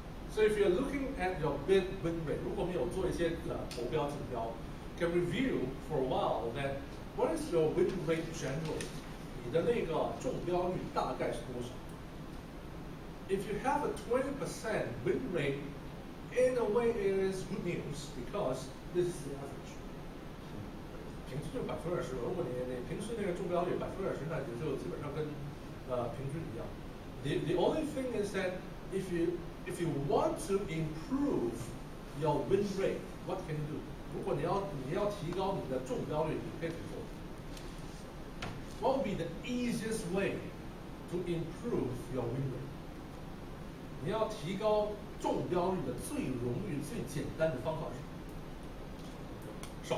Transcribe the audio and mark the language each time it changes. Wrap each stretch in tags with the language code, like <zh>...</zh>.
<en>So if you're looking at your bid win rate,</en> <zh>如果没有做一些投标竞标</zh> <en>can review for a while that what is your win rate generally?</en> <zh>你的那个中标率大概是多少</zh> <en>？If you have a 20% win rate, in a way it is good news because this is the average.</en> <zh>平均就20%，如果你平时那个中标率20%，那也就基本上跟平均一样。</zh> <en>The only thing is that if you want to improve your win rate, What can you do？</en> <zh>如果你要提高你的中标率，你可以怎么做？</zh> <en>What would be the easiest way to improve your win rate？</en> <zh>你要提高中标率的最容易、最简单的方法是什么？</zh>